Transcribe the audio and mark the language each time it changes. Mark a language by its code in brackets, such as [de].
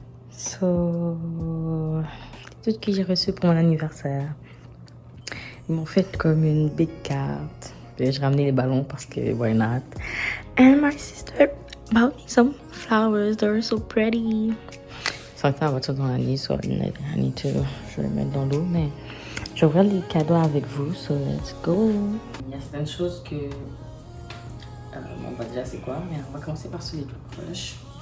[fr] So, tout ce que j'ai reçu pour mon anniversaire, ils m'ont fait comme une big carte. Puis j'ai ramené les ballons parce que [en] why not? And my sister bought me some flowers. They were so pretty. [fr] Sans que ça va tout dans la liste, [en] so I need to, [fr] je vais le mettre dans l'eau, mais je vais ouvrir les cadeaux avec vous, [en] so let's go. [fr] Il y a certaines choses que, on va dire c'est quoi, mais on va commencer par celui les plus proches.